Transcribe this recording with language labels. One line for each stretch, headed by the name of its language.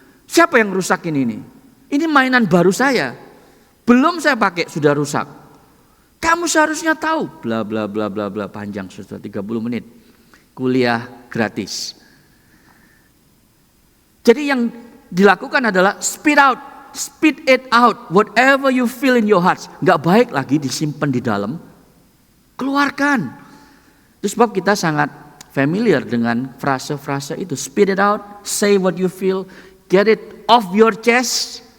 Indonesian: Siapa yang rusakin ini? Ini mainan baru saya. Belum saya pakai sudah rusak. Kamu seharusnya tahu. Bla bla bla bla bla, panjang sudah 30 menit. Kuliah gratis. Jadi yang dilakukan adalah speed out.
English: Spit it out, whatever you feel in your heart.
Indonesian: Gak baik lagi disimpan di dalam. Keluarkan. Itu sebab kita sangat familiar dengan frase-frase itu.
English: Spit it out, say what you feel, get it off your chest.